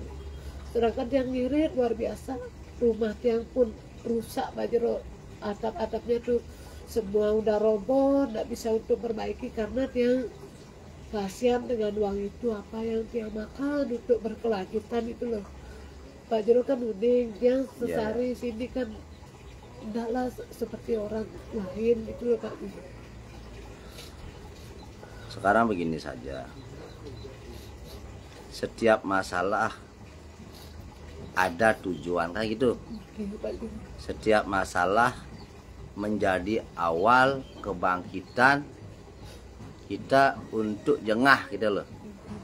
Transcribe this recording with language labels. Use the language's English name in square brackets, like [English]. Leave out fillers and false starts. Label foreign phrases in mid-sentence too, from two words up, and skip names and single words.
[Indonesian] Sedangkan yang ngirit luar biasa, rumah Tiang pun rusak Pak Jero. Atap-atapnya tuh semua udah roboh, tidak bisa untuk perbaiki karena Tiang kasihan dengan uang itu apa yang Tiang makan untuk berkelanjutan itu loh. Pak Jero kan uning, Tiang sesari sini kan tidaklah seperti orang lain itu loh Pak Jero. Sekarang begini saja, setiap masalah ada tujuan kan gitu. Setiap masalah menjadi awal kebangkitan kita untuk jengah gitu loh.